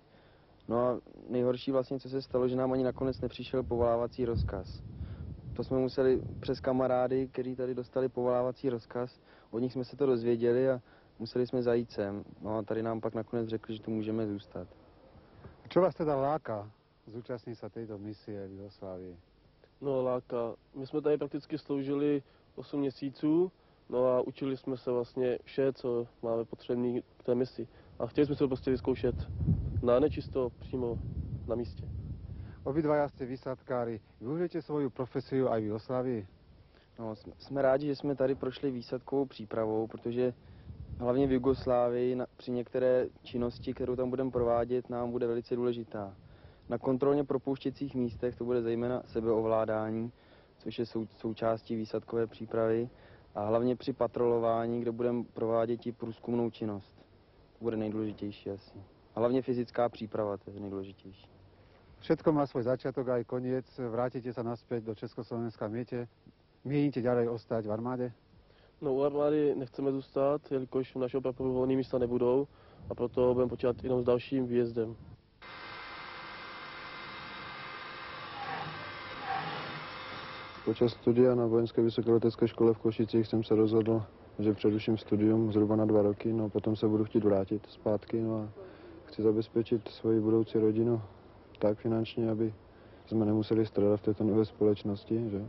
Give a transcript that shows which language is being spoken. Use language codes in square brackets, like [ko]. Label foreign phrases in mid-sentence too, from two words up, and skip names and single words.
[cs] No a nejhorší vlastně, co se stalo, že nám ani nakonec nepřišel povolávací rozkaz. To jsme museli přes kamarády, kteří tady dostali povolávací rozkaz, od nich jsme se to dozvěděli a museli jsme zajít sem. No a tady nám pak nakonec řekli, že tu můžeme zůstat. [sk] Čo vás teda láka zúčastniť sa tejto misie v Jugoslávii? No, láka. [cs] My jsme tady prakticky sloužili 8 měsíců, no a učili jsme se vlastně vše, co máme potřebné k té misi. A chtěli jsme se to prostě vyzkoušet na nečisto, přímo na místě. [sk] Obidvaja ste výsadkári. Využijete svoju profesiu aj v Jugoslávii? [cs] No, jsme rádi, že jsme tady prošli výsadkovou přípravou, protože hlavně v Jugoslávii při některé činnosti, kterou tam budeme provádět, nám bude velice důležitá. Na kontrolně propouštěcích místech to bude zejména sebeovládání, což je součástí výsadkové přípravy, a hlavně při patrolování, kde budeme provádět i průzkumnou činnost. To bude nejdůležitější asi. A hlavně fyzická příprava, to je nejdůležitější. [sk] Všetko má svoj začiatok aj koniec. Vrátite sa naspäť do Československa. Mienite ďalej ostať v armáde? No, [cs] u armády nechceme zůstat, jelikož v našeho praporu volné místa nebudou a proto budeme počítat jenom s dalším výjezdem. Počas studia na vojenské vysokoletecké škole v Košicích jsem se rozhodl, že přeruším studium zhruba na 2 roky, no potom se budu chtít vrátit zpátky, no a chci zabezpečit svoji budoucí rodinu tak finančně, aby jsme nemuseli stradat v této nové společnosti, že?